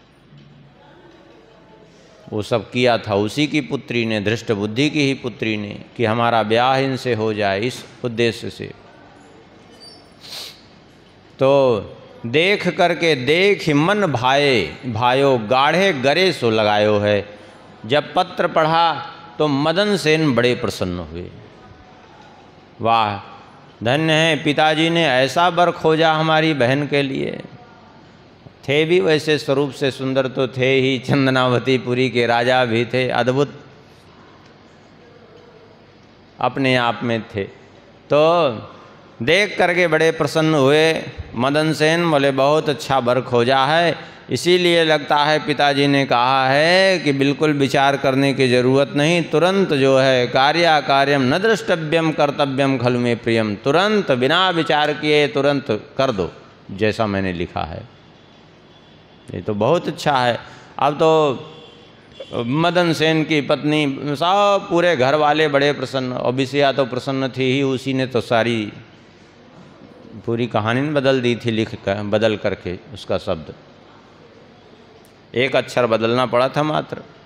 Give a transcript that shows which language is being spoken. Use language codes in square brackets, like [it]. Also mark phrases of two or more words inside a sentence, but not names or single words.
[hi] वो सब किया था उसी की पुत्री ने, धृष्ट बुद्धि की ही पुत्री ने, कि हमारा ब्याह इनसे हो जाए, इस उद्देश्य से। तो देख करके देख मन भाए भायो गाढ़े गरे सो लगायो है। जब पत्र पढ़ा तो मदन सेन बड़े प्रसन्न हुए। वाह, धन्य है, पिताजी ने ऐसा वर खोजा हमारी बहन के लिए। थे भी वैसे स्वरूप से सुंदर तो थे ही, चंदनावतीपुरी के राजा भी थे, अद्भुत अपने आप में थे। तो देख करके बड़े प्रसन्न हुए मदन सेन, बोले बहुत अच्छा वर खोजा है। इसीलिए लगता है पिताजी ने कहा है कि बिल्कुल विचार करने की ज़रूरत नहीं, तुरंत जो है [sa] कार्य कार्यम न द्रष्टव्यम कर्तव्यम खलु में प्रियम, [hi] तुरंत बिना विचार किए तुरंत कर दो जैसा मैंने लिखा है। ये तो बहुत अच्छा है। अब तो मदन सेन की पत्नी सब पूरे घर वाले बड़े प्रसन्न, और विषया तो प्रसन्न थी ही, उसी ने तो सारी पूरी कहानी बदल दी थी, लिख कर बदल करके उसका शब्द, एक अक्षर बदलना पड़ा था मात्र।